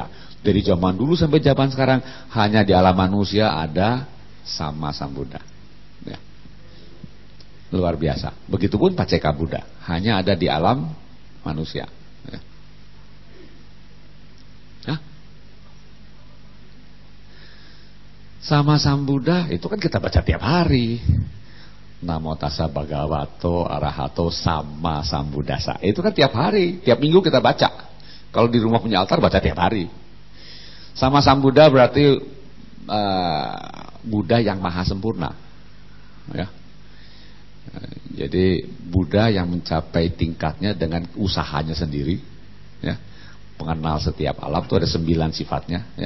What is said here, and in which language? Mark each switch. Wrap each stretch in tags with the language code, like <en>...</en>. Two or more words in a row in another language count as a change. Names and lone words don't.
<id>Dari zaman dulu sampai zaman sekarang hanya di alam manusia ada sama Sang Buddha, ya. Luar biasa. Begitupun Paceka Buddha hanya ada di alam manusia, ya. Hah? Sama Sang Buddha itu kan kita baca tiap hari.</id> <pi>Namo tassa bhagavato arahato sama sambuddhassa.</pi> <id>Itu kan tiap hari, tiap minggu kita baca. Kalau di rumah punya altar baca tiap hari. Sama Sang Buddha berarti Buddha yang maha sempurna, ya. Jadi Buddha yang mencapai tingkatnya dengan usahanya sendiri, ya, pengenal setiap alam itu ada 9 sifatnya, ya.</id>